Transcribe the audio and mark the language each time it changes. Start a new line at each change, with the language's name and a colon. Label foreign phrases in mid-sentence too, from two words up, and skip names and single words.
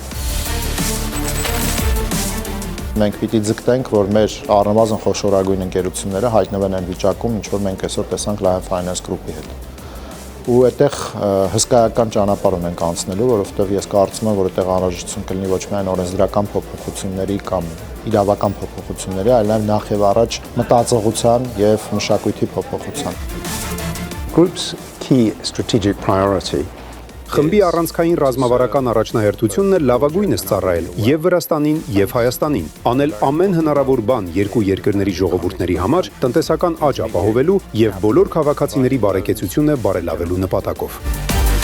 Armenian: Մենք պիտի ձգտենք, որ մեր առնվազն խոշորագույն ընկերությունները հայտնվեն այն վիճակում, ինչ որ մենք այսօր տեսանք Lion Finance Group-ի հետ։ Ու այդտեղ հսկայական ճանապարհ ունենք անցնելու, որովհետև ես կարծում եմ, որ այդտեղ անհրաժեշտություն կլինի ոչ միայն օրենսդրական փոփոխությունների կամ իրավական փոփոխությունների, այլ նաև նախ եւ առաջ մտածողության եւ մշակույթի փոփոխության։
English: Group's key strategic priority
Armenian: Խմբի առանցքային ռազմավարական առաջնահերթությունն է լավագույնս ծառայել եւ Վրաստանին եւ Հայաստանին, անել ամեն հնարավոր բան երկու երկրների ժողովուրդների համար տնտեսական աճ ապահովելու եւ բոլոր քաղաքացիների բարեկեցությունը բարելավելու նպատակով։